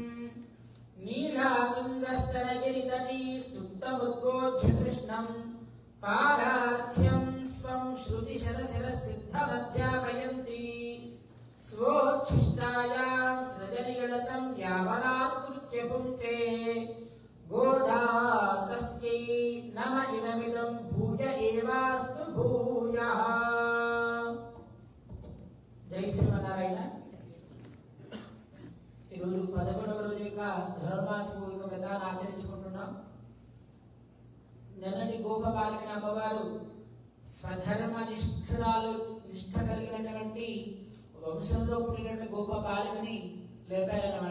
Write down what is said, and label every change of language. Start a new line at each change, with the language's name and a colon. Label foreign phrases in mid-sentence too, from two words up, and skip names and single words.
Sanskrit: नीलातुङ्गस्तनगिरितटी सुप्तमुद्बोध्य कृष्णं पारार्थ्यं स्वं श्रुतिशरशिरसिद्धमध्यापयन्ति स्वोच्छिष्टायां सृजनिगणतं यावनात्कृत्य पुङ्क्ते गोदा तस्यै नम इदमिदं भूय एवास्तु भूयः।
Telugu: జై శ్రీమన్నారాయణ. ఈరోజు 11వ రోజు యొక్క ధనుర్మాసము యొక్క వ్రతాన్ని ఆచరించుకుంటున్నాం. నిన్నటి గోపబాలికని అమ్మవారు స్వధర్మ నిష్ఠ కలిగినటువంటి వంశంలో పుట్టినటువంటి గోపబాలికని లేపారన్నమాట.